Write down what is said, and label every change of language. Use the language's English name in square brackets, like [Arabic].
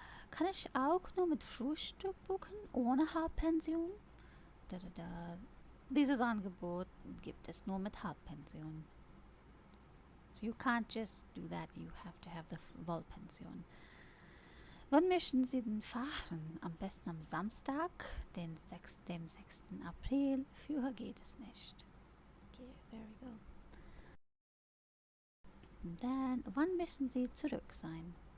[German] Kann ich auch nur mit Frühstück buchen, ohne Hauptpension? Dieses Angebot gibt es nur mit Hauptpension. [English] So you can't just do that, you have to have the Vollpension. [German] Wann möchten Sie denn fahren? Am besten am Samstag, dem 6. April. Früher geht es nicht. [English] Okay, there we go. And then, [German] wann müssen Sie zurück sein?